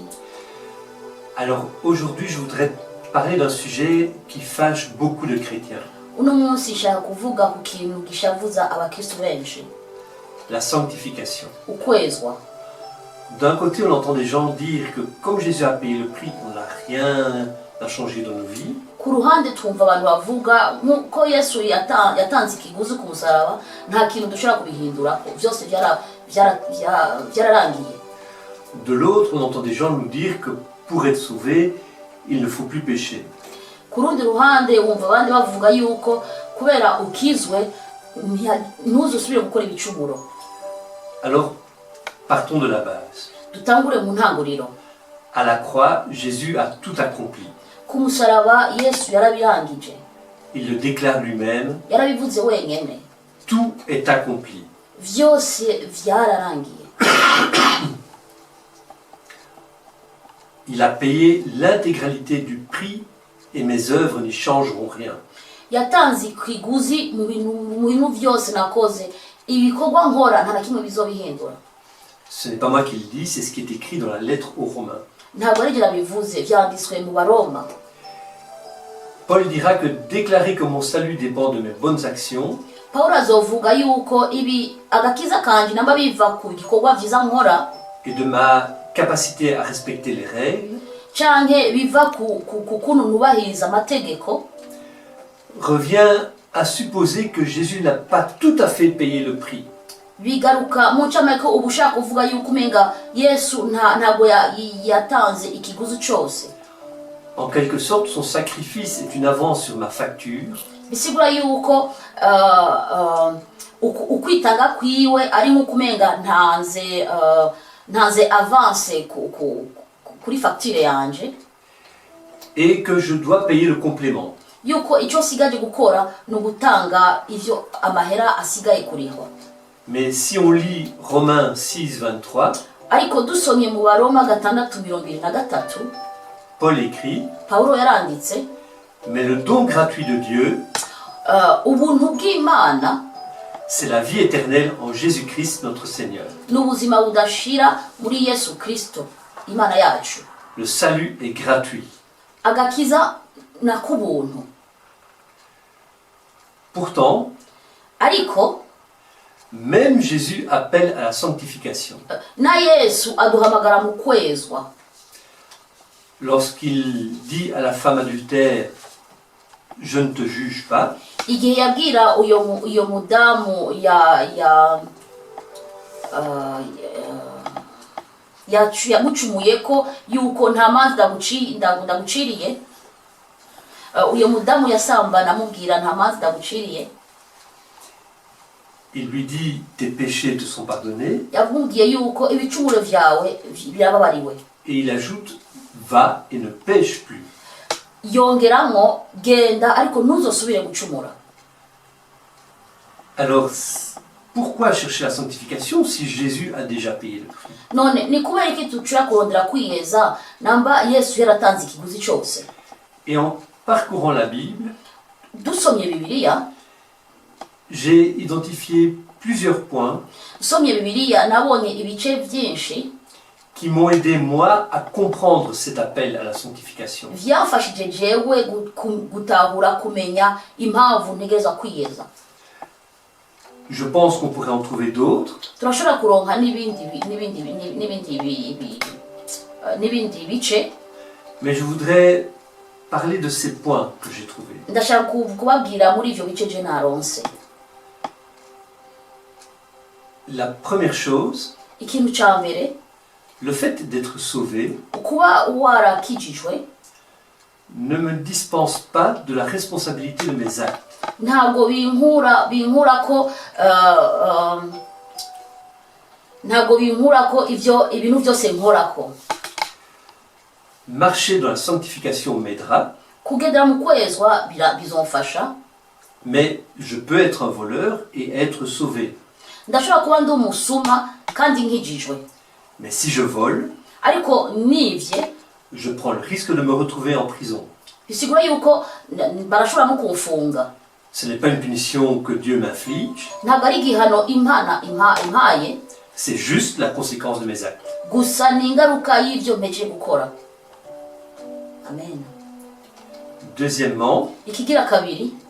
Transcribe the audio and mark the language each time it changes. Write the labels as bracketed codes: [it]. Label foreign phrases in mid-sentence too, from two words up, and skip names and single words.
[fr] Alors aujourd'hui, je voudrais parler d'un sujet qui fâche beaucoup de chrétiens. La sanctification. D'un côté, on entend des gens dire que comme Jésus a payé le prix, on n'a rien a changé dans nos vies. [rn] ku ruhande twumva abantu bavuga nk'uko yesu yatanze ikiguzi ku musaraba nta kintu dushobora kubihindurako byose byararangiye. [fr] De l'autre, on entend des gens nous dire que pour être sauvé, il ne faut plus pécher. [rn] Ku rundi ruhande wumva abandi bavuga yuko kubera ukizwe ntuzusubire gukora ibicumuro. [fr] Alors, partons de la base. [rn] Dutangure mu ntanguriro. [fr] À la croix, Jésus a tout accompli. [rn] Ku musaraba yesu yarabirangije. [fr] Il le déclare lui-même. [rn] Yarabivuze wenyene. [fr] Tout est accompli. [rn] Vyose vyararangiye. [fr] Il a payé l'intégralité du prix et mes œuvres n'y changeront rien. [rn] Yatanze ikiguzi mu bintu vyose nakoze, ibikorwa nkora nta na kimwe bizobihindura. [fr] Ce n'est pas moi qui le dis, c'est ce qui est écrit dans la lettre aux Romains. [rn] Ntabwo ari bivuze vyanditswe mu Baroma. [fr] Paul dira que déclarer que mon salut dépend de mes bonnes actions, [rn] Paulo azovuga yuko ibi agakiza kanje namba biva ku gikorwa vyiza nkora [fr] et de ma capacité à respecter les règles, [rn] canke biva ku kuntu nubahiriza amategeko, [fr] revient à supposer que Jésus n'a pas tout à fait payé le prix. [rn] bigaruka mu ncamake uba ushaka kuvuga yuko umenga yesu ntabwo yatanze ikiguzi cyose. [fr] En quelque sorte, son sacrifice est une avance sur ma facture. [rn] Bisigura yuko ukwitanga kwiwe ari nko kumenga ntanze avance kuri facture yanje. [fr] Et que je dois payer le complément. [rn] Yuko icyo sigaje gukora no gutanga ivyo amahera asigaye kurihwa. [fr] Mais si on lit Romains 6, 23, [rn] ariko dusomye mu Baroma 6:23, [fr] Paul écrit, [rn] Paulo yaranditse, [fr] mais le don gratuit de Dieu, [rn] ubuntu bw'Imana, [fr] c'est la vie éternelle en Jésus-Christ notre Seigneur. [rn] N'ubuzima budashira muri Yesu Kristo Imana yacu. [fr] Le salut est gratuit. [rn] Agakiza na kubuntu. [fr] Pourtant, [rn] ariko [fr] même Jésus appelle à la sanctification. [rn] Na Yesu aduhamagara mu kwezwa. [fr] Lorsqu'il dit à la femme adultère, je ne te juge pas, [rn] igihe yabwira uyo mudamu yamucumuye ko yuko nta manzi ndaguciriye, uyo mudamu yasambana amubwira nta manzi ndaguciriye, [fr] il lui dit tes péchés te sont pardonnés, [rn] yamubwiye yuko ibicumuro vyawe birababariwe, [fr] et il ajoute va et ne pêche plus. [rn] Yongeramo genda ariko ntuzosubire gucumura. [fr] Alors, pourquoi chercher la sanctification si Jésus a déjà payé le prix? [rn] None ni kubera iki tucira kurondera kwiyeza namba Yesu yaratanze ikiguzi cyose. [fr] Et en parcourant la Bible, [rn] dusomye Bibiliya, [fr] j'ai identifié plusieurs points [rn] somye Bibiliya nabonye ibice byinshi [fr] qui m'ont aidé moi à comprendre cet appel à la sanctification. [rn] Vyamfashije jewe gutahura kumenya impamvu ntegereza kwiyeza. [fr] Je pense qu'on pourrait en trouver d'autres. [rn] Turashobora kuronka n'ibindi bice. [fr] Mais je voudrais parler de ces points que j'ai trouvés. [rn] Ndashaka kubabwira muri ivyo bice je naronse. [fr] La première chose, [rn] ikintu ca mbere, [fr] le fait d'être sauvé [rn] kuba warakijijwe [fr] ne me dispense pas de la responsabilité de mes actes. [rn] Ntabwo binkura ko ivyo ibintu byose nkorako. [fr] Marcher dans la sanctification m'aidera. [rn] Kugendera mu kwezwa bizomfasha. [fr] Mais je peux être un voleur et être sauvé. [rn] Ndashobora kuba ndi umusuma kandi nkijijwe. [fr] Mais si je vole, [rn] ariko nivye, [fr] je prends le risque de me retrouver en prison. [rn] Bisigura yuko barashobora no kumfunga. [fr] Ce n'est pas une punition que Dieu m'inflige. [rn] Ntabwo ari igihano Imana impaye. [fr] C'est juste la conséquence de mes actes. [rn] Gusa ni ingaruka y'ivyo mpeje gukora. Amen. [fr] Deuxièmement, [rn] ikigira kabiri,